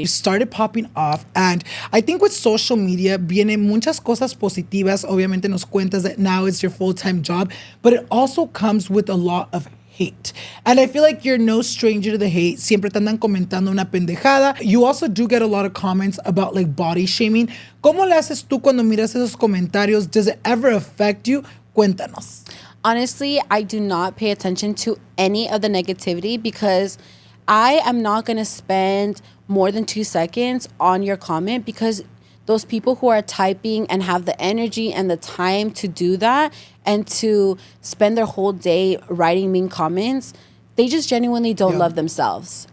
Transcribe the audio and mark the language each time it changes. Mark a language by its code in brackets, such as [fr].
[en] You started popping off, and I think with social media [es] vienen muchas cosas positivas. Obviamente nos cuentas [en] that now it's your full-time job, but it also comes with a lot of hate. And I feel like you're no stranger to the hate. [es] Siempre te andan comentando una pendejada. [en] You also do get a lot of comments about like body shaming. [es] ¿Cómo le haces tú cuando miras esos comentarios? [en] Does it ever affect you? [es] Cuéntanos. [en] Honestly, I do not pay attention to any of the negativity because I am not going to spend more than 2 seconds on your comment, because those people who are typing and have the energy and the time to do that and to spend their whole day writing mean comments, they just genuinely don't love themselves.